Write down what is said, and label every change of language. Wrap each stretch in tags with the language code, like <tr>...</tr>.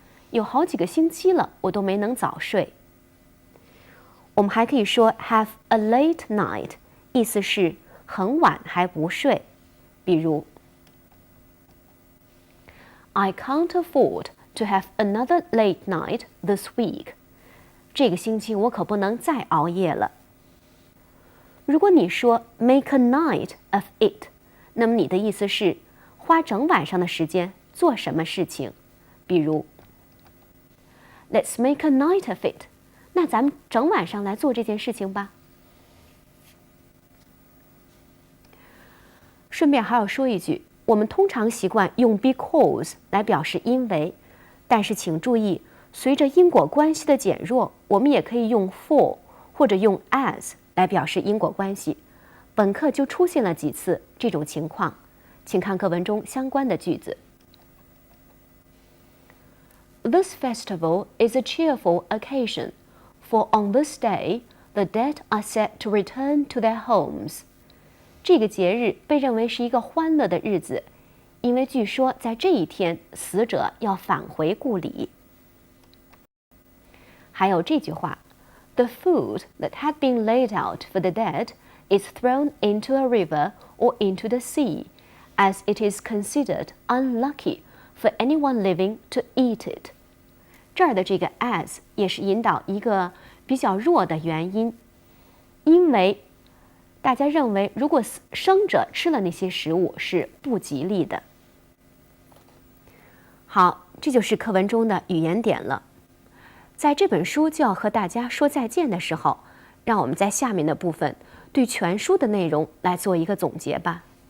<zh>有好几个星期了，我都没能早睡。我们还可以说</zh> <en>have a late night，</en> <zh>意思是很晚还不睡，比如</zh> <en>I can't afford to have another late night this week.</en> <zh>这个星期我可不能再熬夜了。如果你说</zh> <en>make a night of it，</en> <zh>那么你的意思是花整晚上的时间做什么事情？</zh> <en>比如 Let's make a night of it。</en> <zh>那咱们整晚上来做这件事情吧。顺便还要说一句，我们通常习惯用 because 来表示因为，但是请注意，随着因果关系的减弱，我们也可以用 for 或者用 as。来表示因果关系，本课就出现了几次这种情况，请看课文中相关的句子。</zh> <en>This festival is a cheerful occasion, for on this day the dead are set to return to their homes.</en> <zh>这个节日被认为是一个欢乐的日子，因为据说在这一天，死者要返回故里。还有这句话</zh> <en>：The food that had been laid out for the dead is thrown into a river or into the sea, as it is considered unlucky for anyone living to eat it.</en> <zh>这儿的这个 as 也是引导一个比较弱的元音，因为大家认为如果生者吃了那些食物是不吉利的。好，这就是课文中的语言点了。在这本书就要和大家说再见的时候，让我们在下面的部分对全书的内容来做一个总结吧。</zh>